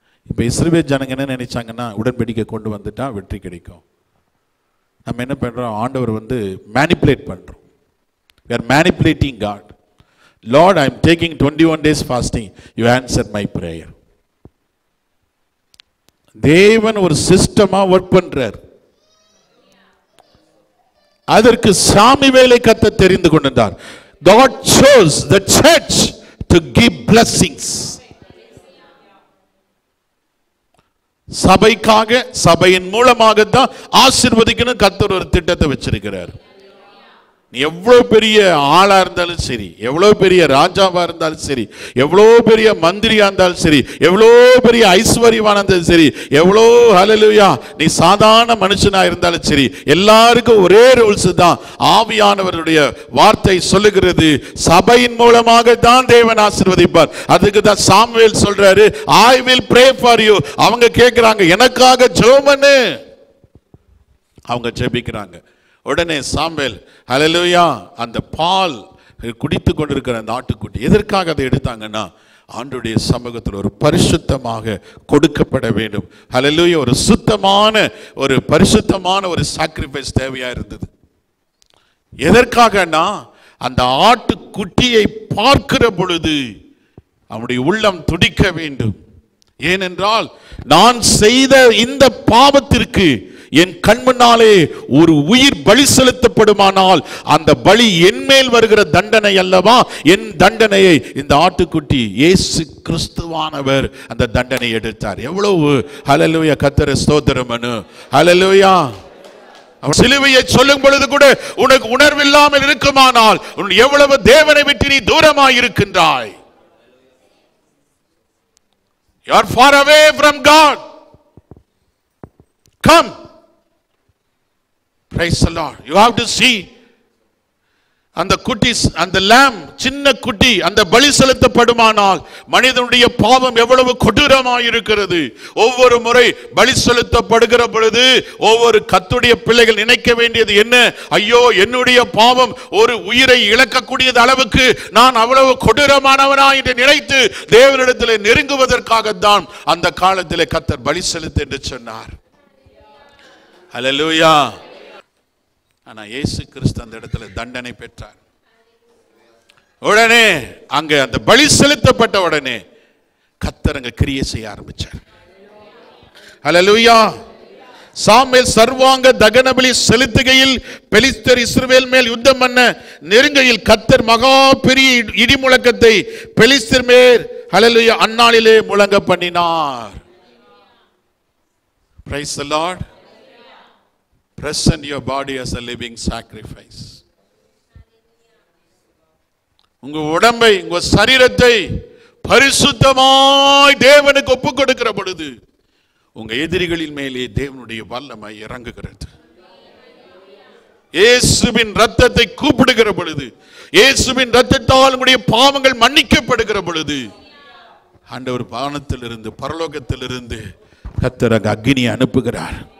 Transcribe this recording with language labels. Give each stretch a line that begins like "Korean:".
Tamil: இப்போ இஸ்ரவேல் ஜனங்க என்ன நினைச்சாங்கன்னா உடன்படிக்கை கொண்டு வந்துட்டா வெற்றி கிடைக்கும். நம்ம என்ன பண்ணுறோம், ஆண்டவர் மேனிப்புலேட் பண்ணுறோம்.
English: we are manipulating God. Lord, I am taking 21 days fasting, you answered my prayer.
Tamil: தேவன் ஒரு சிஸ்டமா ஒர்க் பண்றார். அதற்கு சாமுவேலை கர்த்தர் தெரிந்து கொண்டார்.
English: God chose the church to give blessings.
Tamil: சபைக்காக, சபையின் மூலமாக தான் ஆசீர்வதிக்கணும் கர்த்தர் ஒரு திட்டத்தை வச்சிருக்கிறார். நீ எவ்வளவு பெரிய ஆளா இருந்தாலும் சரி, எவ்வளவு பெரிய ராஜாவா இருந்தாலும் சரி, எவ்வளவு பெரிய மந்திரியா இருந்தாலும் சரி, எவ்வளவு பெரிய ஐஸ்வர்யவானா இருந்தாலும் சரி, எவ்வளவு ஹல்லேலூயா நீ சாதாரண மனுஷனா இருந்தாலும் சரி, எல்லாருக்கும் ஒரே ரூல்ஸ் தான். ஆவியானவருடைய வார்த்தை சொல்லுகிறது, சபையின் மூலமாக தான் தேவன் ஆசீர்வதிப்பார். அதுக்கு தான் சாமுவேல் சொல்றாரு,
English: I will pray for you.
Tamil: அவங்க கேட்கிறாங்க, எனக்காக ஜெபம் பண்ணு. அவங்க ஜெபிக்கிறாங்க. உடனே சாமுவேல் ஹல்லேலூயா அந்த பால் குடித்து கொண்டிருக்கிற அந்த ஆட்டுக்குட்டி எதற்காக அதை எடுத்தாங்கன்னா, ஆண்டவருடைய சமூகத்தில் ஒரு பரிசுத்தமாக கொடுக்கப்பட வேண்டும். ஹல்லேலூயா. ஒரு சுத்தமான, ஒரு பரிசுத்தமான ஒரு சாக்ரிஃபைஸ் தேவையா இருந்தது. எதற்காகனா, அந்த ஆட்டுக்குட்டியை பார்க்கிற பொழுது அவனுடைய உள்ளம் துடிக்க வேண்டும். ஏனென்றால் நான் செய்த இந்த பாவத்திற்கு என் கண்முன்னாலே ஒரு உயிர் பலி செலுத்தப்படுமானால் அந்த பலி என் மேல் வருகிற தண்டனை அல்லவா, என் தண்டனையை இந்த ஆட்டுக்குட்டி இயேசு கிறிஸ்துவானவர் அந்த தண்டனை எடுத்தார். எவ்வளவு ஹல்லேலூயா. கர்த்தரை ஸ்தோத்திரம் பண்ணு. ஹல்லேலூயா. அவர் சிலுவையை சொல்லும் பொழுது கூட உனக்கு உணர்வில்லாமல் இருக்குமானால் உன் எவ்வளவு தேவனை விட்டு நீ தூரமாய் இருக்கின்றாய்.
English: You are far away from God. Come. Praise the Lord. You have to see
Tamil: அந்த குட்டி, அந்த lamb, சின்ன குட்டி அந்த பலி செலுத்தப்படுமானால் மனிதனுடைய பாவம் எவ்வளவு கொடூரமாய் இருக்கிறது. ஒவ்வொரு முறை பலி செலுத்தப்படுகிற பொழுது ஒவ்வொரு கர்த்தருடைய பிள்ளைகள் நினைக்க வேண்டியது என்ன? ஐயோ, என்னுடைய பாவம் ஒரு உயிரை இழக்கக்கூடிய அளவுக்கு நான் அவ்வளவு கொடூரமானவனாய் என்று நினைத்து தேவனிடத்தில் நெருங்குவதற்காகத்தான் அந்த காலத்திலே கர்த்தர் பலி செலுத்து என்று சொன்னார். ஹல்லேலூயா. ஆனா இயேசு கிறிஸ்து அந்த இடத்துல தண்டனை பெற்றார். உடனே அங்க அந்த பலி செலுத்தப்பட்ட உடனே கர்த்தர் அங்க கிரியை செய்ய ஆரம்பிச்சார். ஹல்லேலூயா. சாமுவேல் சர்வாங்க தகன பலி செலுத்துகையில் பெலிஸ்தர் இஸ்ரவேல் மேல் யுத்தம் பண்ண நெருங்கையில் கர்த்தர் மகா பெரிய இடி முழக்கத்தை பெலிஸ்தர் மேல் ஹல்லேலூயா அந்நாளிலே முழங்க பண்ணினார்.
English: Praise the Lord. Present your body as a living sacrifice.
Tamil: உங்க உடம்பை, உங்க சரீரத்தை பரிசுத்தமாய் தேவனுக்கு ஒப்புக் கொடுக்கிற பொழுது உங்க எதிரிகளின் மேலே தேவனுடைய வல்லமை இறங்குகிறது. இயேசுவின் இரத்தத்தை கூப்பிடுகிற பொழுது, இயேசுவின் இரத்தத்தால் உங்களுடைய பாவங்கள் மன்னிக்கப்படுகிற பொழுது ஆண்டவர் வானத்திலிருந்து பரலோகத்திலிருந்து கர்த்தர் அக்கினியை அனுப்புகிறார்.